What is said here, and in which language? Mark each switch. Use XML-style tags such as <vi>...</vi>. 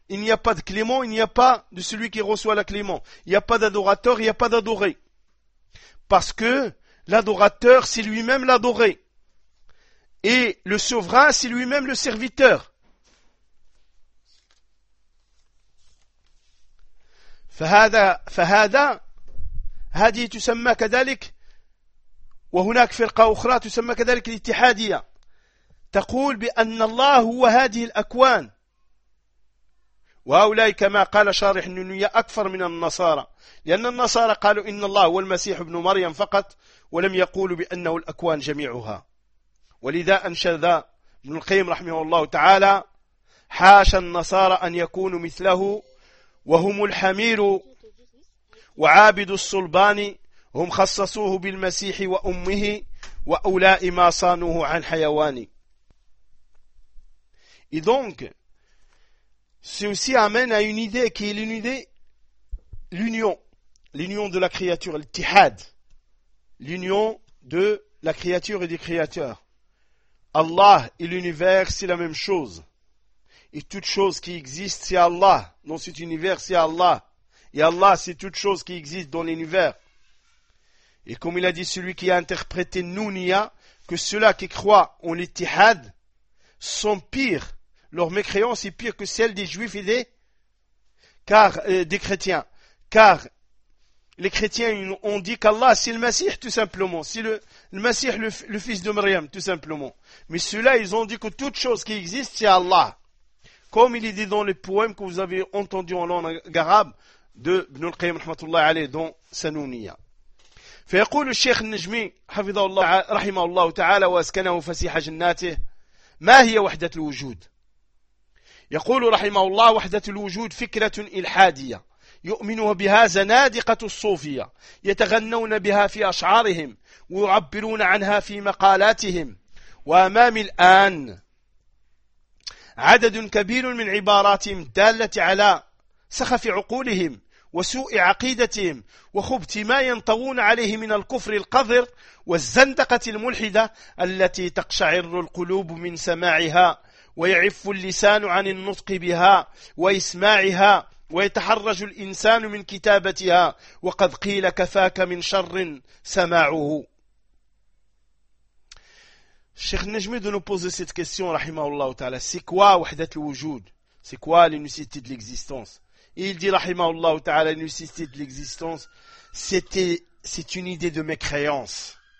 <fr>Il n'y a pas de clément, il n'y a pas de celui qui reçoit la clément. Il n'y a pas d'adorateur, il n'y a pas d'adoré. Parce que l'adorateur, c'est lui-même l'adoré. Et le souverain, c'est lui-même le serviteur.</fr> <ar>فهذا هذه تسمى كذلك، وهناك فرقة أخرى تسمى كذلك الاتحادية، تقول بأن الله هو هذه الأكوان. وهؤلاء كما قال شارح النونية أكثر من النصارى، لأن النصارى قالوا إن الله هو المسيح ابن مريم فقط، ولم يقولوا بأنه الأكوان جميعها. ولذا أنشد ابن القيم رحمه الله تعالى: حاش النصارى أن يكونوا مثله، وهم الحمير وعابد الصلبان، هم خصصوه بالمسيح وأمه، وأولاء ما صانوه عن حيواني.</ar> <fr>Et donc, ceci amène à une idée qui est l'union de la créature, l'ittihad, l'union de la créature et des créateurs. Allah et l'univers, c'est la même chose. Et toute chose qui existe, c'est Allah. Dans cet univers, c'est Allah. Et Allah, c'est toute chose qui existe dans l'univers. Et comme il a dit celui qui a interprété Nounia, que ceux-là qui croient en l'ittihad sont pires. Leur mécréance est pire que celle des juifs et des chrétiens. Car les chrétiens ont dit qu'Allah, c'est le Messie, tout simplement. C'est le Messie, le fils de Maryam, tout simplement. Mais ceux-là, ils ont dit que toute chose qui existe, c'est Allah. Comme il est dit dans les poèmes que vous avez entendus en langue arabe de Ibn al-Qayyim</fr> <ar>rahmatullah alayhi</ar> <fr>dans Sanouniya.</fr> <ar>فيقول الشيخ النجمي حفظه الله رحمه الله تعالى واسكنه فسيح جناته: ما هي وحدة الوجود؟ يقول رحمه الله: وحدة الوجود فكرة إلحادية يؤمنها بها زنادقة الصوفية، يتغنون بها في أشعارهم ويعبرون عنها في مقالاتهم. وأمام الآن عدد كبير من عباراتهم دالة على سخف عقولهم وسوء عقيدتهم وخبت ما ينطوون عليه من الكفر القذر والزندقة الملحدة التي تقشعر القلوب من سماعها ويعف اللسان عن النطق بها وإسماعها ويتحرج الإنسان من كتابتها وقد قيل كفاك من شر سماعه.</ar> <fr>Cheikh Najmi de nous poser cette question,</fr> <ar>rahimahullah ta'ala,</ar> <fr>c'est quoi Wahdat al-Wujud? C'est quoi l'unicité de l'existence? Et il dit,</fr> <ar>rahimahullah ta'ala,</ar> <fr>l'unicité de l'existence, c'est une idée de mécréance.</fr>